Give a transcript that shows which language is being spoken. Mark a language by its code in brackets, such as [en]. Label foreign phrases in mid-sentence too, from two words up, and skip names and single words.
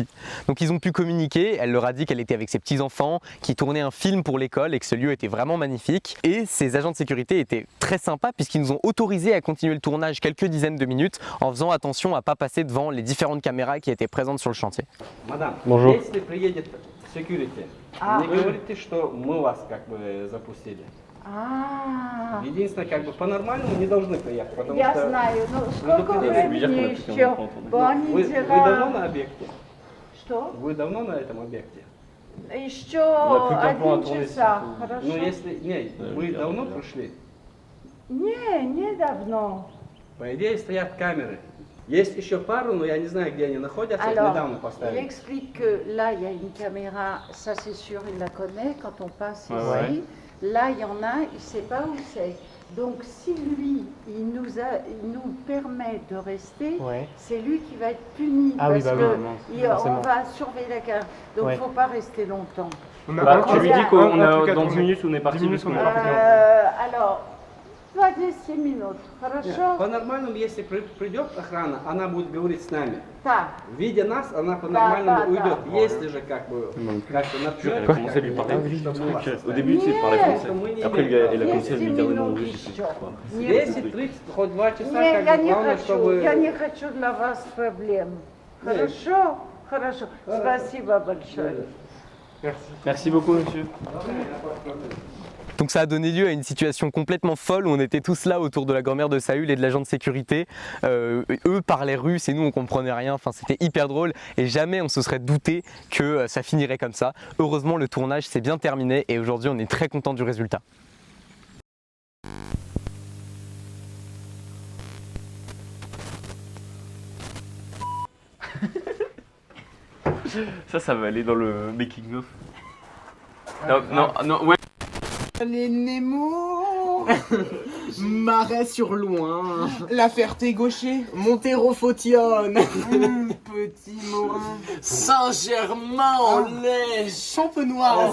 [fr] Donc ils ont pu communiquer, elle leur a dit qu'elle était avec ses petits-enfants, qui tournaient un film pour l'école et que ce lieu était vraiment magnifique. Et ces agents de sécurité étaient très sympas puisqu'ils nous ont autorisé à continuer le tournage quelques dizaines de minutes en faisant attention à ne pas passer devant les différentes caméras qui étaient présentes sur le chantier. [ru] Мадам, [fr] Bonjour. [ru] если приедет security, не говорите, что мы вас как бы запустили. Единственное, как бы по-нормальному не должны приехать, потому Я что знаю, но сколько времени еще? вы давно на объекте? Что? Вы давно на этом объекте? Еще 1 часа, хорошо? Ну если, не, вы давно пришли? Не давно. По идее стоят камеры. Есть еще пару, но я не знаю, где они находятся, их [fr] Alors, [ru] недавно [fr] il [ru] поставили. [fr] explique que là, il y a une caméra, ça c'est sûr, il la connaît quand on passe ici. ouais. Là, il y en a, il ne sait pas où c'est. Donc si lui, il nous permet de rester, c'est lui qui va être puni. Ah oui, parce bah que on va surveiller la carte. Donc il ne faut pas rester longtemps. Bah, tu lui dis qu'on a dans 10 minutes on est parti. [ru] Alors, 20 минут, хорошо? По-нормальному, если придет охрана, она будет говорить с нами. Так. Видя нас, она по-нормальному уйдет. Если же как бы как-то [fr] Elle a commencé à lui parler. Au début, tu parlais français. Après, elle a commencé à lui dire des noms anglais. [ru] 10-30, хоть 2 часа, Не, как бы главное, чтобы... я не хочу для вас проблем. Хорошо? Хорошо. Спасибо большое. [fr] Merci beaucoup, monsieur. Donc ça a donné lieu à une situation complètement folle où on était tous là autour de la grand-mère de Saül et de l'agent de sécurité. Eux parlaient russe et nous on comprenait rien, enfin c'était hyper drôle et jamais on se serait douté que ça finirait comme ça. Heureusement le tournage s'est bien terminé et aujourd'hui on est très content du résultat. Ça va aller dans le [en] making of. [fr] Non, ouais. Les Nemo, Marais sur Loin, La Ferté-Gaucher, Montero-Photionne, Petit Morin, Saint-Germain-en-Laye, Champenois.